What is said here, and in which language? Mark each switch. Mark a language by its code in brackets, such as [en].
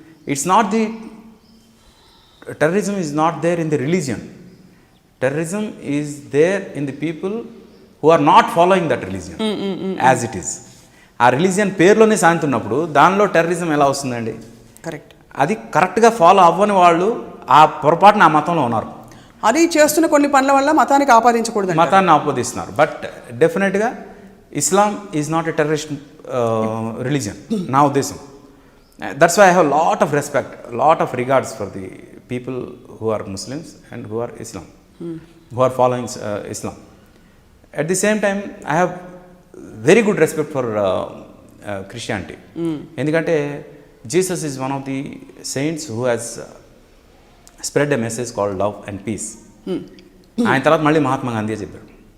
[en] It's not the terrorism is not there in the religion. Terrorism is there in the people who are not following that religion as it is. [te] ఆ religion పేరులోనే శాంతి ఉన్నప్పుడు దానిలో terrorism ఎలా వస్తుందండి? Correct. అది కరెక్ట్గా follow అవ్వని వాళ్ళు ఆ పొరపాటున ఆ మతంలో ఉన్నారు. అది చేస్తున్న కొన్ని పనుల వల్ల మతానికి ఆపాదించకూడదు, మతాన్ని ఆపాదిస్తున్నారు. [en] but డెఫినెట్గా Islam is not a terrorist religion [te] నా ఉద్దేశం. [en] That's why I have a lot of respect, lot of regards for the people who are Muslims and who are Islam, who are following Islam. At the same time, I have very good respect for Christianity. [te] ఎందుకంటే [en] Jesus is one of the saints who has spread a message called love and peace. [te] ఆయన తర్వాత మళ్ళీ మహాత్మా గాంధీ చెప్పారు.